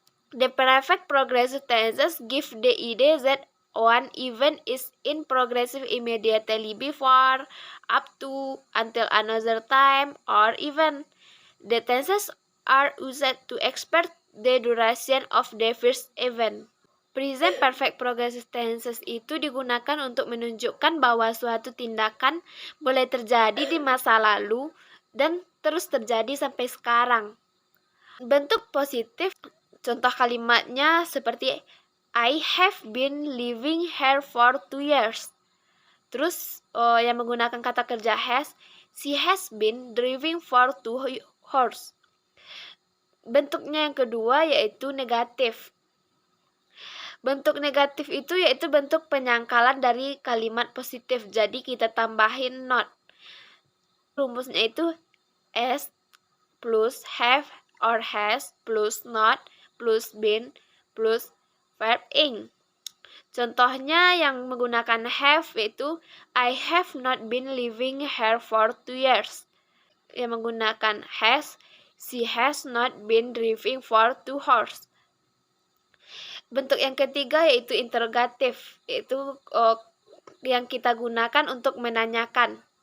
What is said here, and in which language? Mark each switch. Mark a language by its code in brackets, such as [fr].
[en] The perfect progressive tenses give the idea that one event is in progressive immediately before, up to, until another time, or even. The tenses are used to express the duration of the first event. [id] Present perfect progressive tenses itu digunakan untuk menunjukkan bahwa suatu tindakan boleh terjadi di masa lalu dan terus terjadi sampai sekarang. Bentuk positif, contoh kalimatnya seperti [en] I have been living here for 2 years. [id] Terus yang menggunakan kata kerja has, [en] she has been driving for 2 hours. [id] Bentuknya yang kedua yaitu negatif. Bentuk negatif itu yaitu bentuk penyangkalan dari kalimat positif. Jadi kita tambahin not. Rumusnya itu as plus have or has plus not plus been plus verb ing. Contohnya yang menggunakan have yaitu [en] I have not been living here for 2 years. [id] Yang menggunakan has, [en] she has not been driving for 2 hours. [id] Bentuk yang ketiga yaitu interrogatif, yaitu yang kita gunakan untuk menanyakan.